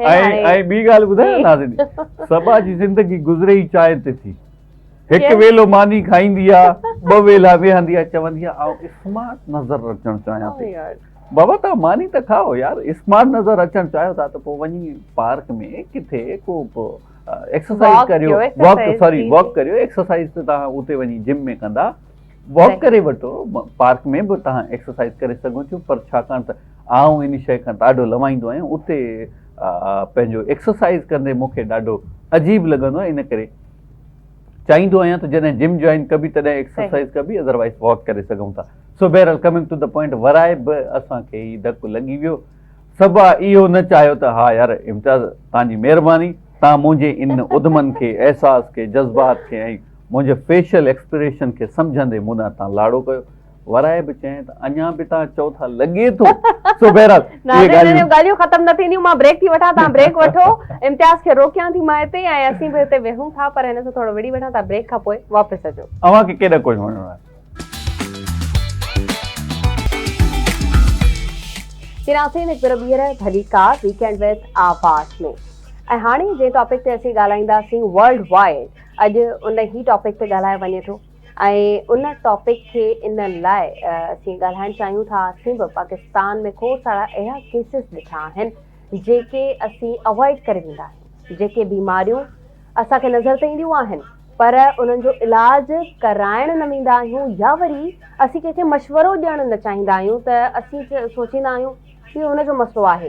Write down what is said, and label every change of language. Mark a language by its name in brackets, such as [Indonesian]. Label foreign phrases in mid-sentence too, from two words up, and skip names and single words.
[Sindhi] ऐं ॿी ॻाल्हि ॿुधायो नाज़रीन, सबा जी ज़िंदगी गुज़रे ई चांहि ते थी। हिकु वेलो मानी खाईंदी आहे, 2 वेला वेहंदी आहे, चवंदी आहे आउं स्मार्ट नज़र अचणु चाहियां थी। बाबा तव्हां मानी त खाओ यार, स्मार्ट नज़र अचणु चाहियो था त पोइ वञी पार्क में किथे को एक्सरसाइज करियो, वॉक करियो। एक्सरसाइज त तव्हां उते वञी जिम में कंदा, वॉक करे वठो, पार्क में बि तव्हां एक्सरसाइज करे सघो था। पर छाकाणि त आउं इन शइ खां ॾाढो लवाईंदो आहियां, उते पंहिंजो एक्सरसाइज कंदे मूंखे ॾाढो अजीब लॻंदो आहे। इन करे चाहींदो आहियां त जॾहिं जिम जॉइन कबी तॾहिं एक्सरसाइज कबी, अदरवाइज़ वॉक करे सघूं था। सो बहरहाल [English] coming to the point, [Sindhi] वराए बि असांखे ई धकु लॻी वियो। सबा इहो न चाहियो त हा यार इम्तियाज़ तव्हांजी महिरबानी, तव्हां मुंहिंजे इन उद्दमनि खे, एहसास खे, जज़्बात खे ऐं मुंहिंजे [English] facial expression [Sindhi] खे सम्झंदे मुना तव्हां लाड़ो कयो। वराए बि चएं त अञा बि तव्हां चओ था लॻे थो। सो बहरहाल ॻाल्हियूं ख़तम न थींदियूं, मां ब्रेक थी वठां, तव्हां ब्रेक वठो। इम्तियाज़ खे रोकियां थी मां हिते, ऐं असीं बि हिते वेहूं था, पर हिन सां थोरो विड़ी वठां था। ब्रेक खां पोइ वापसि अचो। अव्हांखे केॾा कुझु वणिणो आहे। नाज़रीन, हिकु भेरो ॿीहर भली कार वीकेंड विद आवाज़ में। ऐं हाणे जे टॉपिक ते असीं ॻाल्हाईंदासीं [English] world wide, [Sindhi] अॼु उन ई टॉपिक ते ॻाल्हायो वञे थो। ऐं उन टॉपिक खे इन लाइ असीं ॻाल्हाइणु चाहियूं था, असीं बि पाकिस्तान में खोड़ सारा अहिड़ा केसिस ॾिठा आहिनि जेके असीं अवॉइड करे वेंदा आहियूं, जेके बीमारियूं असांखे नज़र त ईंदियूं आहिनि पर उन्हनि जो इलाजु कराइण न वेंदा आहियूं, या वरी असीं कंहिंखे मशवरो ॾियणु न चाहींदा आहियूं त असीं सोचींदा आहियूं कि हुनजो मसइलो आहे।